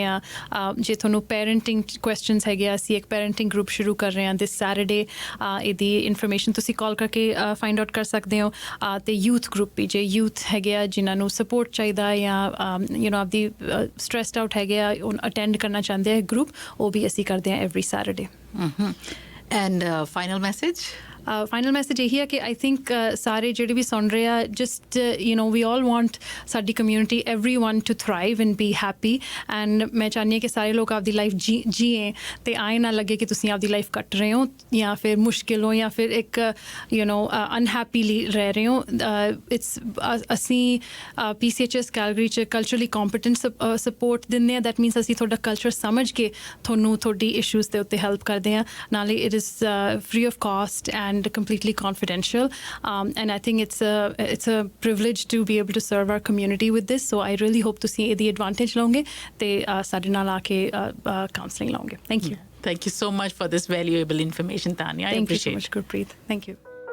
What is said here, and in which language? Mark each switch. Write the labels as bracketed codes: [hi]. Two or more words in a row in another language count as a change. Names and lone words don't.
[pa] ਆ ਜੇ ਤੁਹਾਨੂੰ [en] parenting questions [pa] ਹੈਗੇ ਆ ਅਸੀਂ ਇੱਕ [en] parenting group [pa] ਸ਼ੁਰੂ ਕਰ ਰਹੇ ਹਾਂ [en] this Saturday [pa] ਇਹਦੀ ਇਨਫੋਰਮੇਸ਼ਨ ਤੁਸੀਂ ਕਾਲ ਕਰਕੇ [en] find out [pa] ਕਰ ਸਕਦੇ ਹੋ ਤੇ [en] youth group [pa] ਵੀ ਜੇ ਯੂਥ ਹੈਗੇ ਆ ਜਿਨ੍ਹਾਂ ਨੂੰ ਸਪੋਰਟ ਚਾਹੀਦਾ ਜਾਂ ਆਪਦੀ [en] stressed out [pa] ਹੈਗੇ ਆ ਅਟੈਂਡ ਕਰਨਾ ਚਾਹੁੰਦੇ ਆ ਗਰੁੱਪ ਉਹ ਵੀ ਅਸੀਂ ਕਰਦੇ ਹਾਂ [en] every Saturday And final message? Final message [pa] ਇਹੀ ਹੈ ਕਿ [en] I think [pa] ਸਾਰੇ ਜਿਹੜੇ ਵੀ ਸੁਣ ਰਹੇ ਆ [en] just we all want ਸਾਡੀ community everyone to thrive and be happy and [pa] ਮੈਂ ਚਾਹੁੰਦੀ ਹਾਂ ਕਿ ਸਾਰੇ ਲੋਕ ਆਪਦੀ ਲਾਈਫ ਜੀਏ ਤੇ ਆਏ ਨਾ ਲੱਗੇ ਕਿ ਤੁਸੀਂ ਆਪਦੀ ਲਾਈਫ ਕੱਟ ਰਹੇ ਹੋ ਜਾਂ ਫਿਰ ਮੁਸ਼ਕਿਲ ਹੋ ਜਾਂ ਫਿਰ ਇੱਕ ਅਨਹੈਪੀਲੀ ਰਹਿ ਰਹੇ ਹੋ ਅਸੀਂ PCHS ਕੈਲਗਰੀ 'ਚ [en] culturally competent support [pa] ਦਿੰਦੇ ਹਾਂ [en] that means [pa] ਅਸੀਂ ਤੁਹਾਡਾ ਕਲਚਰ ਸਮਝ ਕੇ ਤੁਹਾਨੂੰ ਤੁਹਾਡੀ ਇਸ਼ੂਜ਼ ਦੇ ਉੱਤੇ ਹੈਲਪ ਕਰਦੇ ਹਾਂ ਨਾਲੇ [en] it is free of cost and completely confidential and I think it's a privilege to be able to serve our community with this so I really hope to see the advantage [pa] ਲਓਗੇ ਤੇ ਸਾਡੇ ਨਾਲ ਆ ਕੇ counseling ਲਓਗੇ [en] thank you so much for this valuable information Tanya I appreciate thank you so much Gurpreet thank you